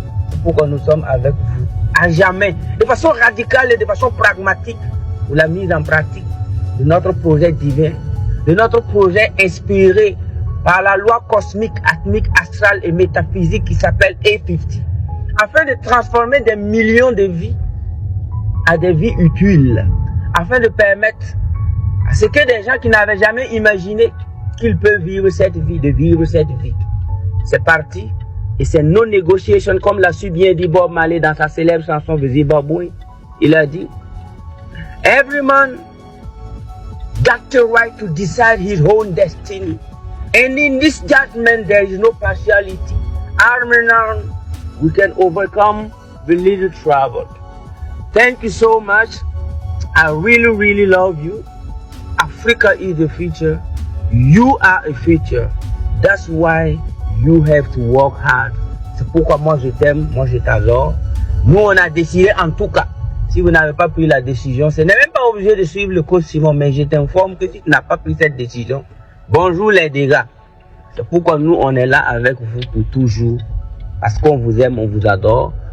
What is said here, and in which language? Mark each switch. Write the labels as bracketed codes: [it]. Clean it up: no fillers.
[fr] C'est pourquoi nous sommes avec vous, à jamais, de façon radicale et de façon pragmatique, pour la mise en pratique de notre projet divin, de notre projet inspiré par la loi cosmique, atmique, astrale et métaphysique qui s'appelle A50, afin de transformer des millions de vies à des vies utiles, afin de permettre à ce que des gens qui n'avaient jamais imaginé qu'ils peuvent vivre cette vie, de vivre cette vie. C'est parti, et c'est [en] no negotiation, [fr] comme l'a su bien dit Bob Marley dans sa célèbre chanson de Zimbabwe. Il a dit: [en] Every man got the right to decide his own destiny. And in this judgment, there is no partiality. Arm in arm, we can overcome the little trouble. Thank you so much. I really, really love you. Africa is the future. You are a future. That's why you have to work hard. [fr] C'est pourquoi moi je t'aime, moi je t'adore. Nous on a décidé en tout cas. Si vous n'avez pas pris la décision, ce n'est même pas obligé de suivre le coach Simon, mais je t'informe que si tu n'as pas pris cette décision, bonjour les dégâts. C'est pourquoi nous on est là avec vous pour toujours. Parce qu'on vous aime, on vous adore.